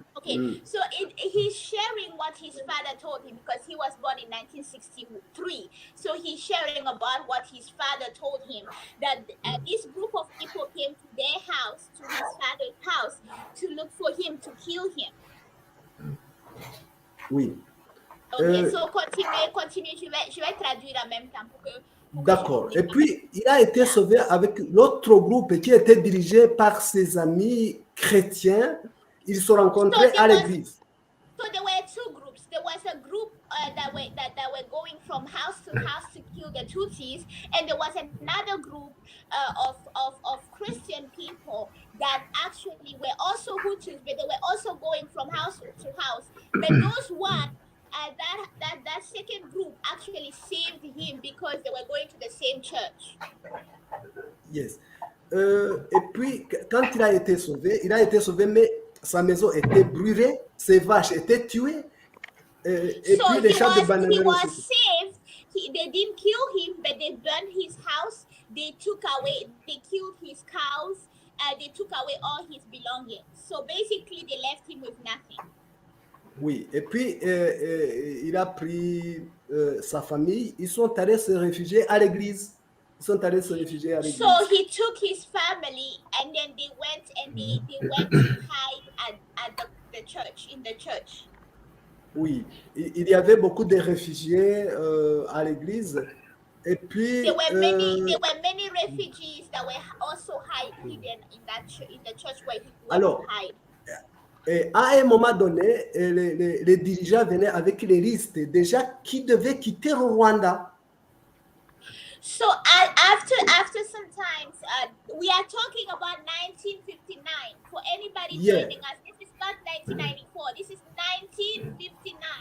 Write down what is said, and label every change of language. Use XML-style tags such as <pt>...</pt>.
<en>okay, so he's sharing what his father told him, because he was born in 1963. So he's sharing about what his father told him, that this group of people came to their house, to his father's house, to look for him, to kill him.</en> <fr>Oui.</fr> <en>Ok, so continue,</en> <fr>je vais traduire en même temps pour que D'accord. Et puis, il a été sauvé avec l'autre groupe qui était dirigé par ses amis chrétiens. Ils se rencontraient à l'église.</fr> <en>So there were two groups. There was a group that were going from house to house to kill the Tutsis, and there was another group of Christian people that actually were also Hutus, but they were also going from house to house. But those one, that second group actually saved him, because they were going to the same church. Yes.</en> <fr>Et puis, quand il a été sauvé, mais sa maison était brûlée, ses vaches étaient tuées, et</fr> <en>So</en> <fr>puis les champs de</fr> <en>he</en> <fr>bananes</fr> <en>was</en> <fr>aussi.</fr> <en>saved. They didn't kill him, but they burned his house. They killed his cows. They took away all his belongings. So basically, they left him with nothing.</en> <fr>Oui, et puis il a pris sa famille, ils sont allés se réfugier à l'église. Ils sont allés se réfugier à l'église.</fr> <en>So he took his family, and then they went to hide at the church, in the church.</en> <fr>Oui, il y avait beaucoup de réfugiés à l'église. Et puis,</fr> <en>there were many refugees that were also hidden in the church where he went to hide.</en> <fr>Et à un moment donné, les dirigeants venaient avec les listes déjà qui devaient quitter le Rwanda.</fr> <en>So after some time, we are talking about 1959. For anybody joining us, this is not 1994. This is 1959.</en>